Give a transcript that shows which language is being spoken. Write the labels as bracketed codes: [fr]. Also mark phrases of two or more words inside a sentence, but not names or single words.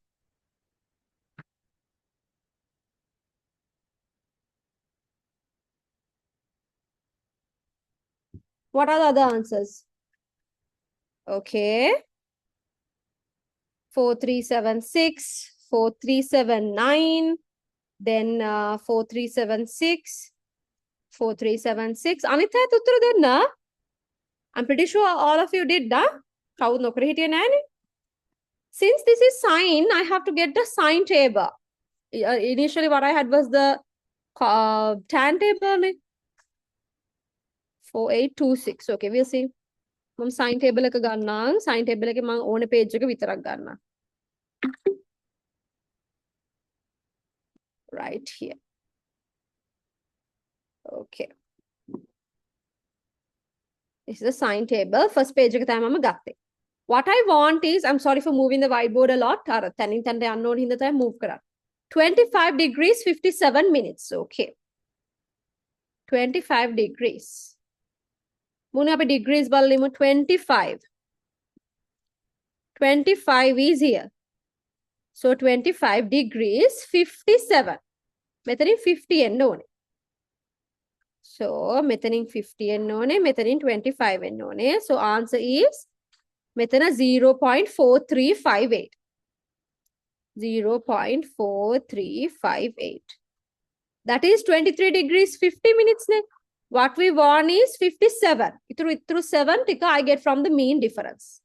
[en] What are the other answers? Okay. 4376, 4379, then 4376, 4376. Anitha උත්තර දෙන්න. I'm pretty sure all of you did that. [si] කවුද නොකර හිටියේ නෑනේ. [en] Since this is sine, I have to get the sine table. Initially what I had was the tan table. 4826. Okay, we'll see. [si] මම [en] sine table [si] එක ගන්නම්. [en] Sine table [si] එකේ මම ඕනේ page එක විතරක් ගන්නම්. [en] Right here. Okay. This is the sine table. First page [si] එක තමයි මම ගත්තේ. [en] What I want is, I'm sorry for moving the whiteboard a lot. [si] අර තනින් තනට යන්න ඕන හින්දා තමයි move කරා. [en] 25 degrees 57 minutes. [si] Okay. 25 degrees. මොන අපි degrees බලලිමු 25. [en] 25 is here. So 25 degrees 57. [si] මෙතනින් 50 එන්න ඕනේ. So මෙතනින් 50 එන්න ඕනේ. මෙතනින් 25 එන්න ඕනේ. [en] So answer is මෙතන 0.4358. 0.4358. That is 23 degrees 50 minutes ne. What we want is 57. Through 7 tika I get from the mean difference.